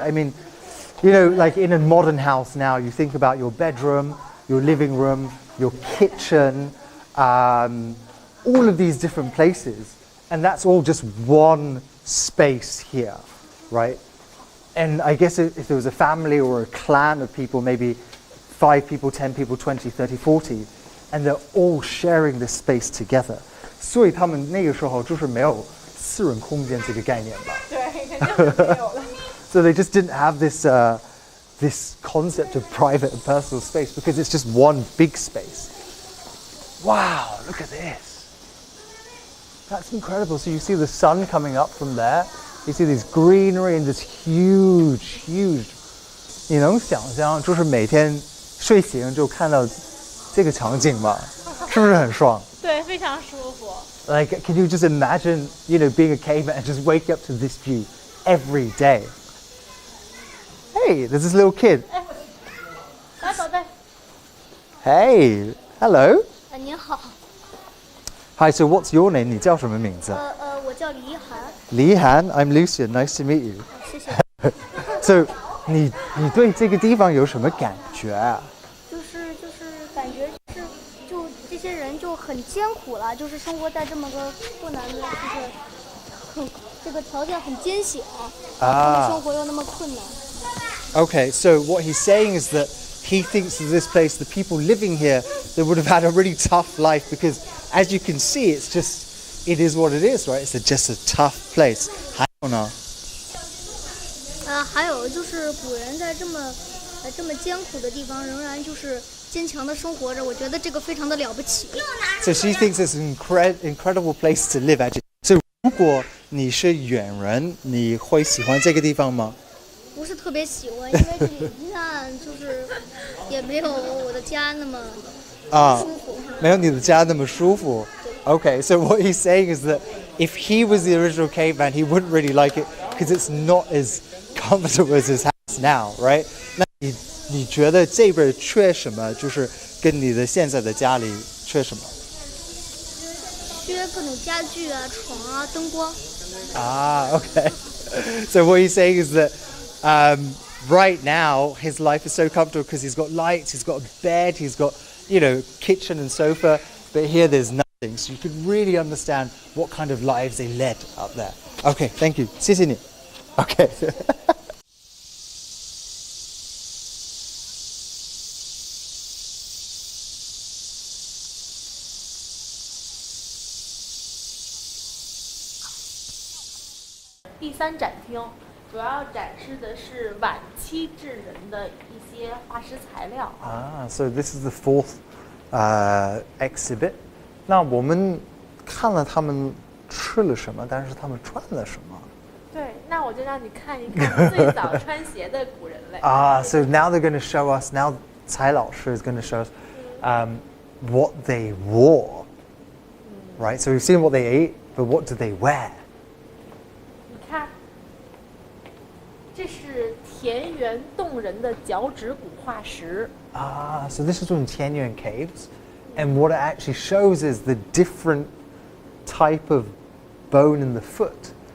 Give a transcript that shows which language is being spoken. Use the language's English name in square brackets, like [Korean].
[English] I mean, like in a modern house now, you think about your bedroom, your living room, your kitchen, all of these different places. And that's all just one space here, right? And I guess if there was a family or a clan of people, maybe 5 people, 10 people, 20, 30, 40, and they're all sharing this space together. [Chinese] 所以他们那个时候就是没有私人空间这个概念吧？对，肯定是没有了。 [English] So they just didn't have this concept of private and personal space because it's just one big space. Wow, look at this. That's incredible. So you see the sun coming up from there. You see this greenery and this huge. [Chinese] 你能想象就是每天睡醒就看到这个场景吗？是不是很爽？对，非常舒服。 [English] Like, can you just imagine, being a caveman and just waking up to this view every day? Hey, there's this little kid. [Chinese] 来，宝贝。 [English] Hey, Hello. [Chinese] 您好。 [English] Hi. So what's your name? [Chinese] 你叫什么名字？我叫黎涵。 [English] 黎涵 I'm Lucian. Nice to meet you. [Chinese] 谢谢。 So 你对这个地方有什么感觉啊？就是感觉就这些人就很艰苦了，就是生活在这么个困难的，就是这个条件很艰险，生活又那么困难。 [English] Okay, so what he's saying is that he thinks that this place, the people living here, they would have had a really tough life because, as you can see, it is what it is, right? It's just a tough place. [Chinese] 还有呢？还有就是古人在这么艰苦的地方，仍然就是坚强的生活着，我觉得这个非常的了不起。 [English] So she thinks it's an incredible place to live. Actually, so [Chinese] 如果你是远人，你会喜欢这个地方吗？不是特别喜欢，因为这里一看就是也没有我的家那么舒服。没有你的家那么舒服。 [English] Okay, so what he's saying is that if he was the original caveman, he wouldn't really like it because it's not as comfortable as his house now, right? [Chinese] 那你觉得这边缺什么？就是跟你的现在的家里缺什么？缺各种家具啊、床啊、灯光。 [English] Okay. So what he's saying is that right now his life is so comfortable because he's got lights, he's got a bed, he's got, kitchen and sofa, but here there's nothing. So you can really understand what kind of lives they led up there. Okay, thank you. [Chinese] 谢谢你. [English] Okay. [Chinese] 第三展厅主要展示的是晚期智人的一些化石材料。 [English] So this is the fourth exhibit. [Chinese] 那我们看了他们吃了什么，但是他们穿了什么？对，那我就让你看一看最早穿鞋的古人类。 [English] So now they're going to show us. Now 蔡老师 is going to show us what they wore. Right. So we've seen what they ate, but what do they wear? [Chinese] 你看，这是田园洞人的脚趾骨化石。 [English] So this is from Tianyuan caves, and what it actually shows is the different type of bone in the foot.